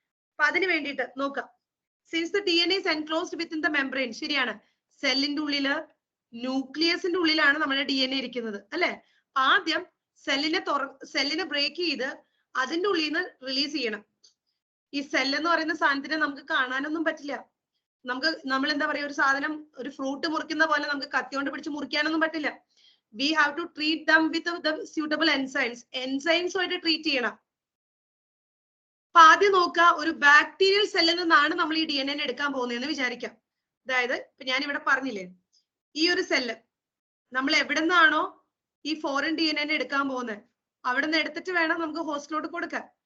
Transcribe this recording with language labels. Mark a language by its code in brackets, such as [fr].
[ml] അപ്പൊ അതിന് വേണ്ടിയിട്ട് നോക്കാം. [en] since the DNA is enclosed within the membrane, [ml] ശരിയാണ്, സെല്ലിന്റെ ഉള്ളില് ന്യൂക്ലിയസിന്റെ ഉള്ളിലാണ് നമ്മുടെ DNA ഇരിക്കുന്നത് അല്ലെ. ആദ്യം സെല്ലിനെ ബ്രേക്ക് ചെയ്ത് അതിന്റെ ഉള്ളിൽ നിന്ന് റിലീസ് ചെയ്യണം. ഈ സെല്ല് എന്ന് പറയുന്ന സാധനത്തിനെ നമുക്ക് കാണാനൊന്നും പറ്റില്ല. നമ്മൾ എന്താ പറയാ, ഒരു സാധനം ഒരു ഫ്രൂട്ട് മുറിക്കുന്ന പോലെ നമുക്ക് കത്തിയോണ്ട് പിടിച്ച് മുറിക്കാനൊന്നും പറ്റില്ല. [en] We have to treat them with the suitable enzymes. [ml] Enzymes ആയിട്ട് ട്രീറ്റ് ചെയ്യണം. അപ്പൊ ആദ്യം നോക്കുക, ഒരു ബാക്ടീരിയൽ സെല്ലിൽ നിന്നാണ് നമ്മൾ ഈ DNA എടുക്കാൻ പോകുന്നതെന്ന് വിചാരിക്കാം. അതായത് ഇപ്പൊ ഞാൻ ഇവിടെ പറഞ്ഞില്ലേ, ഈ ഒരു സെല്ല് നമ്മൾ എവിടെ നിന്നാണോ ഈ ഫോറിൻ DNA എടുക്കാൻ പോകുന്നത് അവിടെ നിന്ന് എടുത്തിട്ട് വേണം നമുക്ക് ഹോസ്റ്റിലോട്ട് കൊടുക്കാൻ.